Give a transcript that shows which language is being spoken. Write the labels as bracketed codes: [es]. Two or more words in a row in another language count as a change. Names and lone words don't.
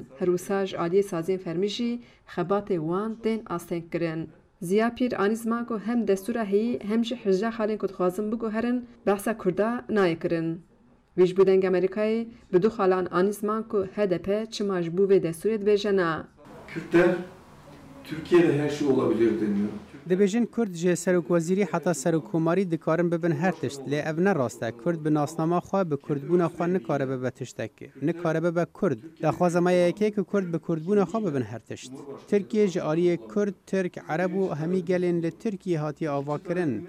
[ku] Her wisa ji aliyê saziyên fermî jî xebatê wan tên astengkirin. Ziya Pîr anî ziman ku hem destûra heyî hem jî 18 xalên ku dixwazin biguherin behsa Kurda nayê kirin. Wî ji bo deng Amerîkayê bi du xalan anî ziman ku HDP çima ji bo vê destûrê dibêje na. [tr] Kürtler Türkiye'de her şey olabilir deniyor. [ku] Dibêjin Kurd ji serokwezîrî heta serokkomarî dikarin bibin her tişt lê ev ne rast e. Kurd bi nasnama xwe bi kurdbûna xwe nikare bibe tiştekî. Nikare bibe Kurd. Daxwaza me yekê ku Kurd bi kurdbûna xwe bibin her tişt. Tirkiye ji aliyê Kurd, Tirk, Ereb û hemî gelên li Tirkiye hatiye avakirin.